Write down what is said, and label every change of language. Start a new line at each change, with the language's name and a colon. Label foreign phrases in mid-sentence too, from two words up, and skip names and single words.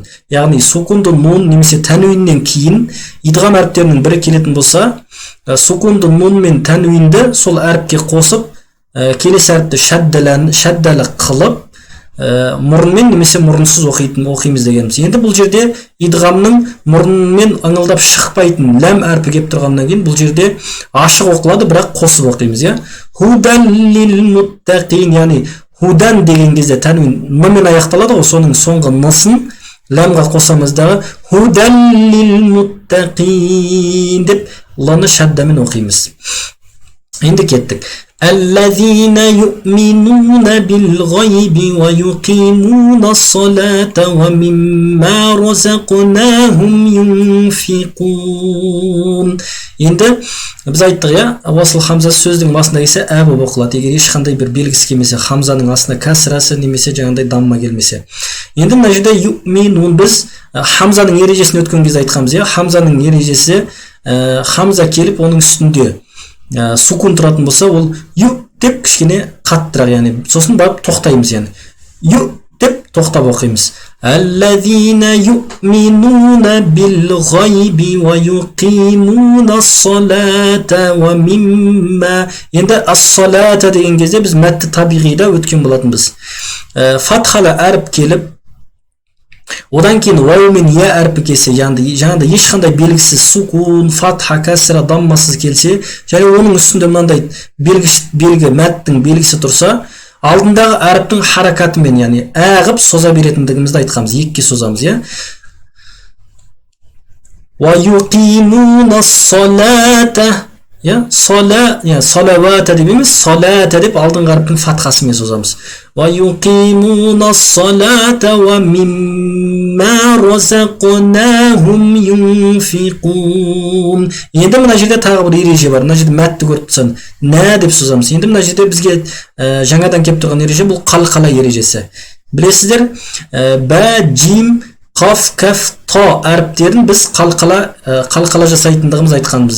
Kazakh: Яғни сукунды нун немесе тәнуиннен кейін идғам әріптерінің бірі келетін болса, сукунды нун мен тәнуинді сол әріпке қосып, келесі әріпті шаддалы қылып, мұрынмен немесе мұрынсыз оқимыз дегеніміз. Енді бұл жерде идғамның мұрынмен ыңылдап шықпайтын ләм әрпі кеп тұрғаннан кейін бұл жерде ашық оқылады, бірақ қосып оқимыз.
Arabic: هدى للمتقين,
Kazakh: яғни худан деген кезде тәнуин н-мен аяқталады ғой, соның соңғы н-сын ләмға қосамыздағы
Arabic: هدى للمتقين
Kazakh: деп ланы шаддамен оқимыз. Енді кеттік.
Arabic: الذين يؤمنون بالغيب ويقيمون الصلاة ومما رزقناهم ينفقون.
Kazakh: Енді біз айттық, уасыл хамза сөздің басында келсе ә болып оқылады. Егер ешқандай бір белгісі келмесе, хамзаның астына кәсірасы немесе жаңағыдай дамма келмесе. Енді мына жерде юминун біз хамзаның ережесін өткен кезде айтқанбыз. Хамзаның ережесі хамза келіп оның үстінде сукун тұратын болса, ол ю деп кішкене қаттырақ, яғни сосын барып тоқтаймыз, яғни ю деп тоқтап оқимыз.
Arabic: الذين يؤمنون بالغيب ويقيمون الصلاة ومما.
Kazakh: Енді as-salata деген кезде біз мәтті табиғида өткен болатынбыз. Фатхалы әріп келіп, одан кейін вау мен я әрпі келсе, жаңағыда ешқандай белгісіз сукун, фатха, кәсра, даммасыз келсе, және оның үстінде мынандай белгі мәттің белгісі тұрса, алдындағы әріптің харакатымен, яғни әғып соза беретіндігімізді айтқанбыз, екіге созамыз, иә.
Arabic: ويقيمون الصلاة,
Kazakh: иә, салавата деп емес, салата деп алдыңғы әріптің фатхасымен созамыз.
Arabic: ويقيمون الصلاة ومما رزقناهم ينفقون.
Kazakh: Енді мына жерде тағы бір ереже бар. Мына жерде мәтті көріп тұрсаң, нә деп созамыз. Енді мына жерде бізге жаңадан келіп тұрған ереже бұл қалқала ережесі. Білесіздер, бә, жим, қаф, кәф, та әріптерін біз қалқала жасайтындығымыз айтқанбыз.